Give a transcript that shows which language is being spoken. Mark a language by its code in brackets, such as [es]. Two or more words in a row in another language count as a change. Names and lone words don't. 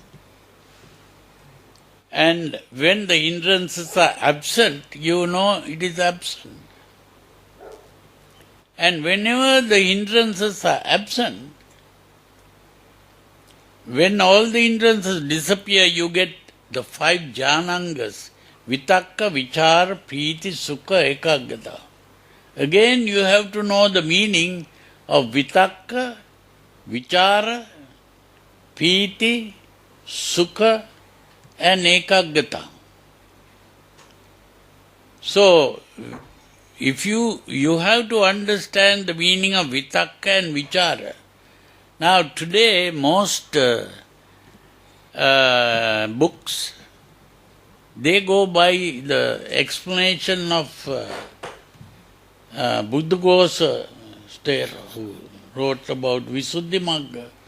[en] And when the hindrances are absent, you know it is absent. And whenever the hindrances are absent, when all the hindrances disappear, you get the 5 jnanangas, [pi] vitakka, vichara, priti, sukha, ekaggata. [en] Again you have to know the meaning of [pi] vitakka, vichara, priti, sukha [en] and ekaggata. So, if you have to understand the meaning of vitakka and vichara. Now today most books, they go by the explanation of Buddha Thero, who wrote about Visuddhimagga.